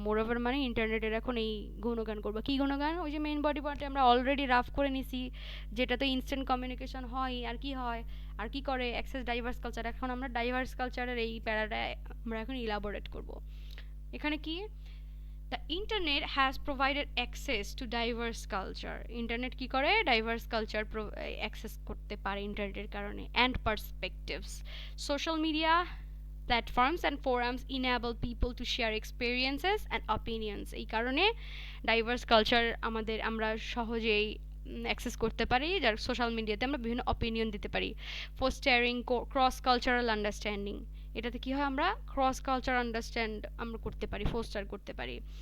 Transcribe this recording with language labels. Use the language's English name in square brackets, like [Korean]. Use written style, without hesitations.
[Bangla] মোর over মানে ইন্টারনেটের এখন এই গুণগান করবো। কী গুণগান? ওই যে মেইন বডি পার্টে আমরা অলরেডি রাফ করে নিছি, যেটাতে ইনস্ট্যান্ট কমিউনিকেশন হয়, আর কি হয় আর কি করে অ্যাক্সেস ডাইভার্স কালচার। এখন আমরা ডাইভার্স কালচারের এই প্যারাটা আমরা এখন ইলাবোরেট করব। এখানে কি, [English] The internet has provided access to diverse culture. [Bangla] Internet কি করে, ডাইভার্স কালচার অ্যাক্সেস করতে পারে ইন্টারনেটের কারণে, and perspectives. [English] Social media platforms and forums enable people to share experiences and opinions। [Bangla] এই কারণে ডাইভার্স কালচার আমরা সহজেই অ্যাক্সেস করতে পারি, যার সোশ্যাল মিডিয়াতে আমরা বিভিন্ন অপিনিয়ন দিতে পারি। ফোস্টারিং ক্রস কালচারাল আন্ডারস্ট্যান্ডিং, এটাতে কি হয়, আমরা ক্রস কালচার আন্ডারস্ট্যান্ড আমরা করতে পারি, ফোস্টার করতে পারি।